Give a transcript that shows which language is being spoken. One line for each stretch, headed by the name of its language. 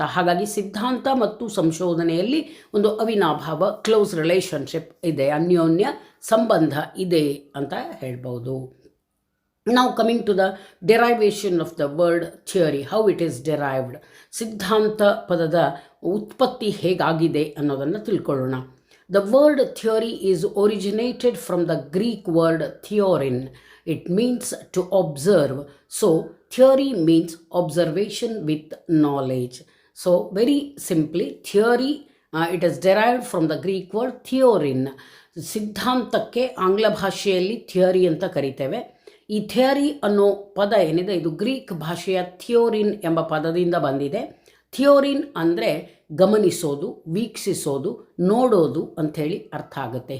Kannada: ಹಾಗಾಗಿ ಸಿದ್ಧಾಂತ ಮತ್ತು ಸಂಶೋಧನೆಯಲ್ಲಿ ಒಂದು ಅವಿನಾಭಾವ ಕ್ಲೋಸ್ ರಿಲೇಷನ್ಶಿಪ್ ಇದೆ, ಅನ್ಯೋನ್ಯ ಸಂಬಂಧ ಇದೆ ಅಂತ ಹೇಳ್ಬೋದು.
English: Now coming to the derivation of the word theory, how it is derived.
Kannada: ಸಿದ್ಧಾಂತ ಪದದ ಉತ್ಪತ್ತಿ ಹೇಗಾಗಿದೆ ಅನ್ನೋದನ್ನು ತಿಳ್ಕೊಳ್ಳೋಣ.
English: The word theory is originated from the Greek word theorin. It means to observe. So theory means observation with knowledge. So very simply, theory, it is derived from the Greek word theorin.
Kannada: ಸಿದ್ಧಾಂತಕ್ಕೆ ಆಂಗ್ಲ ಭಾಷೆಯಲ್ಲಿ theory ಅಂತ ಕರಿತೇವೆ. ಈ theory ಅನ್ನೋ ಪದ ಏನಿದೆ, ಇದು ಗ್ರೀಕ್ ಭಾಷೆಯ ಥಿಯೋರಿನ್ ಎಂಬ ಪದದಿಂದ ಬಂದಿದೆ. ಥಿಯೋರಿನ್ ಅಂದರೆ ಗಮನಿಸೋದು, ವೀಕ್ಷಿಸೋದು, ನೋಡೋದು ಅಂಥೇಳಿ ಅರ್ಥ ಆಗುತ್ತೆ.